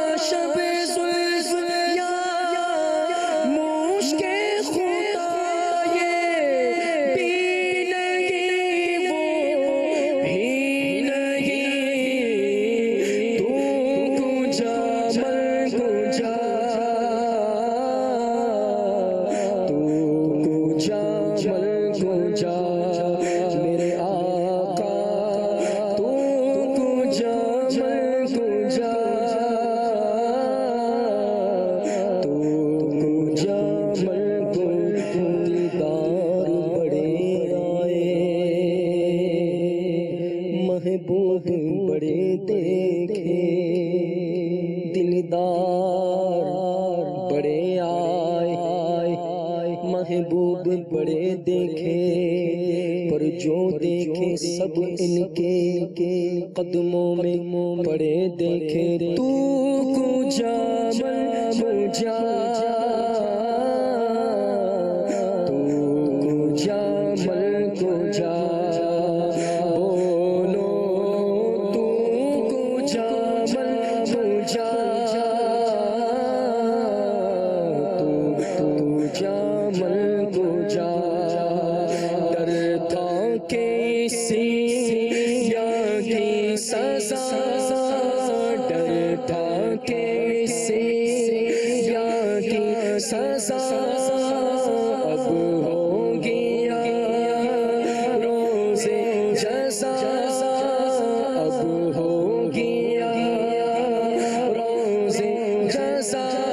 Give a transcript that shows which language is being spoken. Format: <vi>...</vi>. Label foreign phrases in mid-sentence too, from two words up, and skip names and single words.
<ur>شب زلف یا مشک خدا یہ بھی نہیں وہ بھی نہیں</ur> <fa>تو کجا من کجا تو کجا من کجا</fa> <ur>میرے آقا</ur> <fa>تو کجا من کجا تو کجا من کجا</fa> <ur>دیدار بڑے آئے محبوب بڑے دیکھے دلدار بڑے آئے محبوب بڑے دیکھے پر جو دیکھے سب ان کے قدموں میں پڑے دیکھے</ur> <fa>تو کجا من کجا تو کجا من کجا بولو تو کجا من کجا تو کجا من کجا</fa> <ur>ڈر تھا کہ اسی</ur> <fa>کی سزا ڈر تھا کہ اسی</fa> <ur>کی سزا اب ہوگی روز جزا اب ہوگی روز جزا</ur>